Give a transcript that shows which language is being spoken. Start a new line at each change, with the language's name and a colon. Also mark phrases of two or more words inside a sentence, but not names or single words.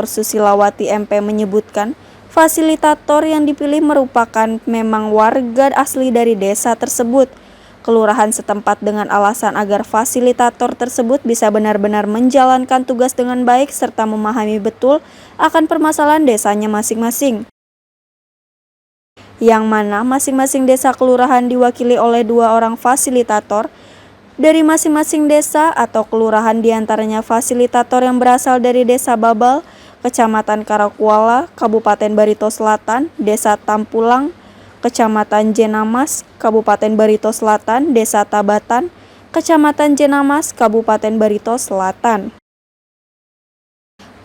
Indonesian: Susilawati MP menyebutkan fasilitator yang dipilih merupakan memang warga asli dari desa tersebut, kelurahan setempat dengan alasan agar fasilitator tersebut bisa benar-benar menjalankan tugas dengan baik serta memahami betul akan permasalahan desanya masing-masing. Yang mana masing-masing desa kelurahan diwakili oleh 2 orang fasilitator dari masing-masing desa atau kelurahan, diantaranya fasilitator yang berasal dari Desa Babal, Kecamatan Karakuala, Kabupaten Barito Selatan, Desa Tampulang, Kecamatan Jenamas, Kabupaten Barito Selatan, Desa Tabatan, Kecamatan Jenamas, Kabupaten Barito Selatan.